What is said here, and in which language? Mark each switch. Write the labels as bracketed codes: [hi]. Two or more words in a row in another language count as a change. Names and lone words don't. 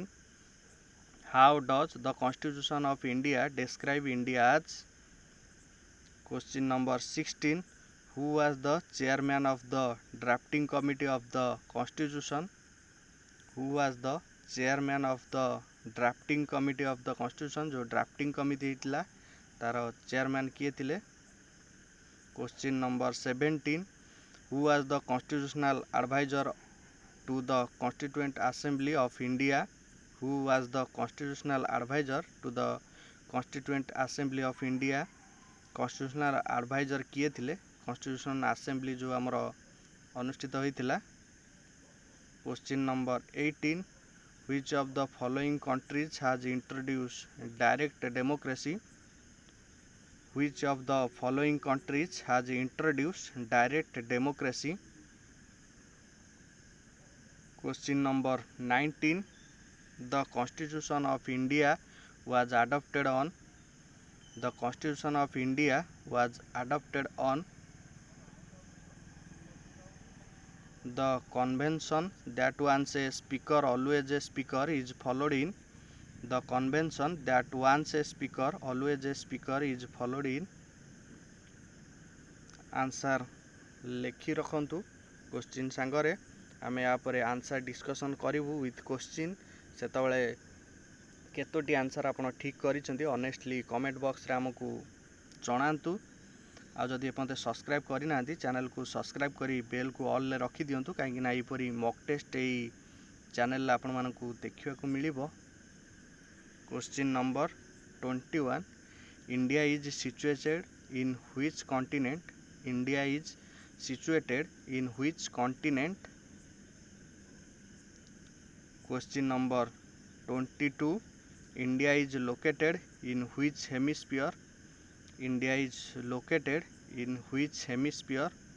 [en] How does the Constitution of India describe India as? Question number 16. Who was the chairman of the drafting committee of the Constitution? Who was the chairman of the drafting committee of the Constitution? [or] जो [en] drafting committee [or] ଥିଲା ତାର chairman କିଏ ଥିଲେ? [en] Question number 17. Who was the constitutional advisor to the Constituent Assembly of India? Who was the constitutional advisor to the Constituent Assembly of India? Constitutional advisor [or] କିଏ ଥିଲେ? [en] Constitutional Assembly [or] ଯୋ ହମର ଅନୁଷ୍ଠିତ ହୋଇଥିଲା. [en] Question number 18. Which of the following countries has introduced direct democracy? Which of the following countries has introduced direct democracy? Question number 19. The Constitution of India was adopted on. The Constitution of India was adopted on the convention that once a speaker always a speaker is followed in. The convention that once a speaker always a speaker is followed in. [or] ଆନ୍ସର ଲିଖି ରଖନ୍ତୁ କ୍ୱେଶ୍ଚନ ସାଙ୍ଗରେ ଆମେ ଯା ପରେ ଆନ୍ସର ଡିସ୍କସନ କରିବୁ [en] with question [or] ସେତବେଳେ କେତୋଟି ଆନ୍ସର ଆପଣ ଠିକ କରିଛନ୍ତି [en] honestly comment box [or] ରେ ହମକୁ ଜଣାନ୍ତୁ ଆ ଯଦି ଏପନ୍ତେ ସବସ୍କ୍ରାଇବ କରିନା ଚ୍ୟାନେଲ କୁ ସବସ୍କ୍ରାଇବ କରି ବେଲ କୁ ଅଲ ଲେ ରଖି ଦିଅନ୍ତୁ କାହିଁକି ନା ଏପରି [en] mock test [or] ଏଇ ଚ୍ୟାନେଲ ଲା ଆପଣ ମାନକୁ ଦେଖିବା କୁ ମିଳିବ. [en] question number 21. India is situated in which continent? India is situated in which continent? Question number 22. India is located in which hemisphere? India is located in which hemisphere?